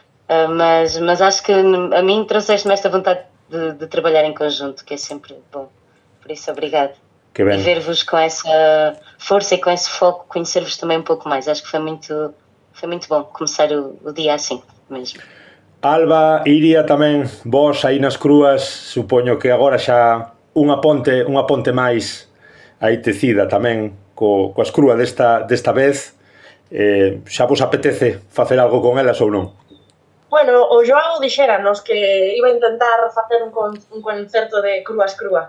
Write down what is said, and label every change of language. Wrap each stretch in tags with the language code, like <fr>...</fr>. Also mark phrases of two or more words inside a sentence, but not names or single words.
<pt>Mas acho que a mim trouxeste-me esta vontade de trabalhar em conjunto, que é sempre bom. Por isso, obrigado. Que bem. E ver-vos com essa força e com esse foco, conhecer-vos também um pouco mais. Acho que foi muito bom começar o dia assim mesmo.</pt> <gl>Alba, Iria tamén, vos aí nas Crúas, supoño que agora xa unha ponte máis aí tecida tamén coas Crúas desta vez. Xa vos apetece facer algo con elas ou non? Bueno, o Joao dixéranos que iba a intentar facer un concerto de Crúas Crúa.</gl>